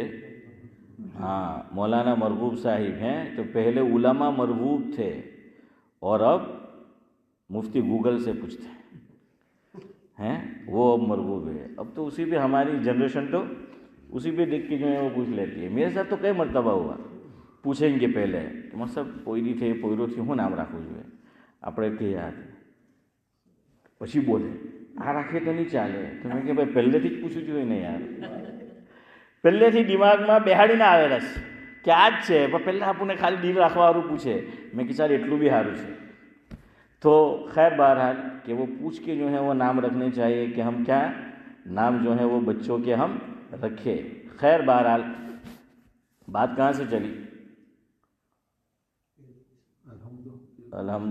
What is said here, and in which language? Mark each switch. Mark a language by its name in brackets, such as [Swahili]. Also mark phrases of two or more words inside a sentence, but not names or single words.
[Urdu] مولانا مرغوب صاحب ہیں. تو پہلے علماء مرغوب تھے اور اب مفتی گوگل سے پوچھتے ہیں وہ اب مرغوب ہے. اب تو اسی پہ ہماری جنریشن تو اسی پہ دیکھ کے جو ہے وہ پوچھ لیتی ہے. میرے ساتھ تو کئی مرتبہ ہوا. پوچھیں گے پہلے [Gujarati] કે મતલબ પોયરી થઈ પોયરો થયો શું નામ રાખવું જોઈએ, આપણે કે યાર પછી બોલે આ રાખીએ તો નહીં ચાલે. તો મેં કે ભાઈ પહેલેથી જ પૂછવું જોઈએ ને યાર, પહેલેથી દિમાગમાં બેહાડીને આવેલા છે કે આ જ છે, પણ પહેલાં આપણને ખાલી દિલ રાખવાવાળું પૂછે. મેં કે ચાલ એટલું بھی સારું છે. [Urdu] تو خیر بہرحال کہ وہ پوچھ کے جو ہے وہ نام رکھنے چاہیے کہ ہم کیا نام جو ہے وہ بچوں کے ہم رکھے. خیر بہرحال بات کہاں سے چلی؟ الحمد.